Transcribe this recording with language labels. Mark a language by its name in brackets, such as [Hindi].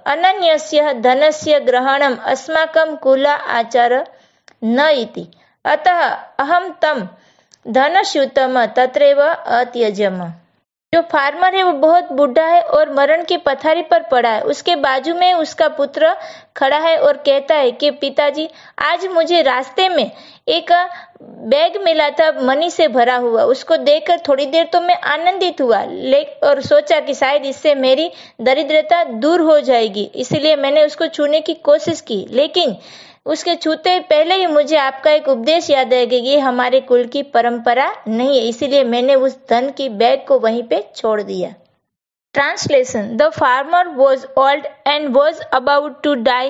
[Sanskrit] अनन्यस्य धनस्य ग्रहणम् अस्माकं कुल आचारः न इति, अतः अहं तं धनस्यूतं तत्रैव अत्यजम्. [Hindi] जो फार्मर है वो बहुत बूढ़ा है और मरण की पथारी पर पड़ा है. उसके बाजू में उसका पुत्र खड़ा है और कहता है कि पिताजी, आज मुझे रास्ते में एक बैग मिला था मनी से भरा हुआ. उसको देखकर थोड़ी देर तो मैं आनंदित हुआ और सोचा कि शायद इससे मेरी दरिद्रता दूर हो जाएगी, इसलिए मैंने उसको छूने की कोशिश की, लेकिन उसके छूते पहले ही मुझे आपका एक उपदेश याद आया कि ये हमारे कुल की परंपरा नहीं है, इसीलिए मैंने उस धन की बैग को वहीं पे छोड़ दिया. [English] Translation. The farmer was old and was about to die.